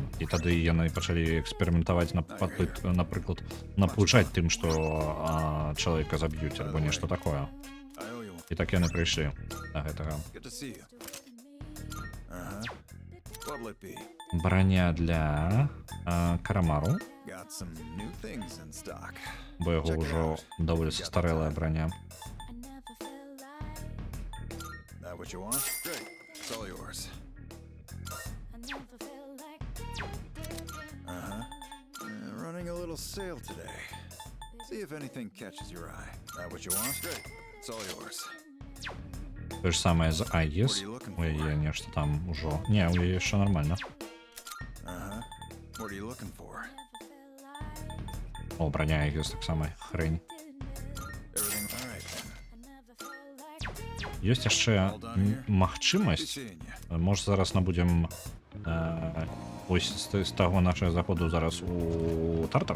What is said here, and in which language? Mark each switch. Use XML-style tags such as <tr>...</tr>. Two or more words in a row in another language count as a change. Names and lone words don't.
<be>І тады яны пачалі эксперыментаваць, напрыклад, наплучаць тым, што чалавека заб'юць, альбо нешта такое. І так яны прыйшлі да гэтага. Броня для Карамару. Бо яго ўжо даволі састарэлая броня.</be> <en>What you want? Great. It's all yours. Running a little sale today. See if anything catches your eye. That what you want? Great. It's all yours.</en> <be>То ж самае з Айгіс. У яе нешта там ужо. Не, у яе яшчэ нормально.</be> <en>What are you looking for?</en> <be>О, броня Айгіс так само хрень. Ёсць яшчэ магчымасць. Можа зараз набудзем ось з таго нашага заходу зараз у Тартар.</be>